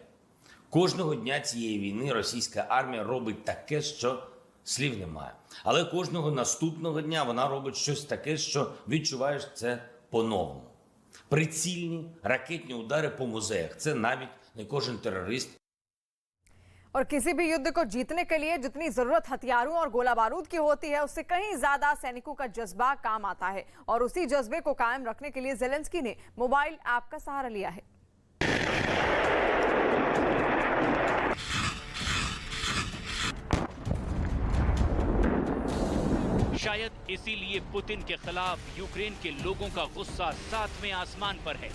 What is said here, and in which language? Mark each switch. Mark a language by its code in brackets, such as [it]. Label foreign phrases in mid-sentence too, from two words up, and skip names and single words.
[uk] Кожного дня цієї війни російська армія робить таке, що слів немає. Але кожного наступного дня вона робить щось таке, що відчуваєш це по-новому. Прицільні ракетні удари по музеях – це навіть не кожен терорист. [hi] और किसी भी युद्ध को जीतने के लिए जितनी जरूरत हथियारों और गोला बारूद की होती है, उससे कहीं ज्यादा सैनिकों का जज्बा काम आता है। और उसी जज्बे को कायम रखने के लिए जेलेंस्की ने [en] mobile app [hi] का सहारा लिया है। शायद इसीलिए पुतिन के खिलाफ यूक्रेन के लोगों का गुस्सा 7वें आसमान पर है।